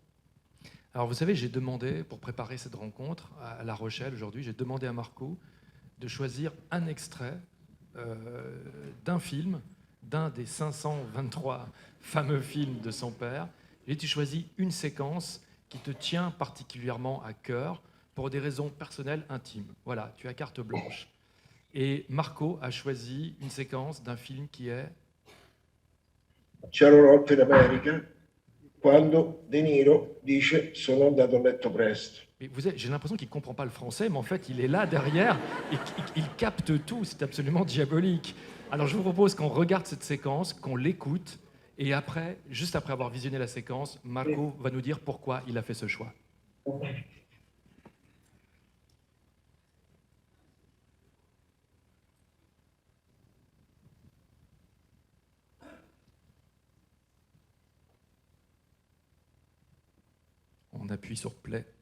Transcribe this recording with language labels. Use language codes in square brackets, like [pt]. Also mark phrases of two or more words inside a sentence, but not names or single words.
[fr] Alors vous savez, j'ai demandé, pour préparer cette rencontre à La Rochelle aujourd'hui, j'ai demandé à Marco de choisir un extrait d'un film, d'un des 523 fameux films de son père. Et tu choisis une séquence qui te tient particulièrement à cœur pour des raisons personnelles intimes. Voilà, tu as carte blanche. Et Marco a choisi une séquence d'un film qui est... [it] C'era una volta in America, quando De Niro dice sono andato a letto presto. [fr] J'ai l'impression qu'il ne comprend pas le français, mais en fait, il est là derrière et il capte tout. C'est absolument diabolique. Alors, je vous propose qu'on regarde cette séquence, qu'on l'écoute, et après, juste après avoir visionné la séquence, Marco va nous dire pourquoi il a fait ce choix. On appuie sur play.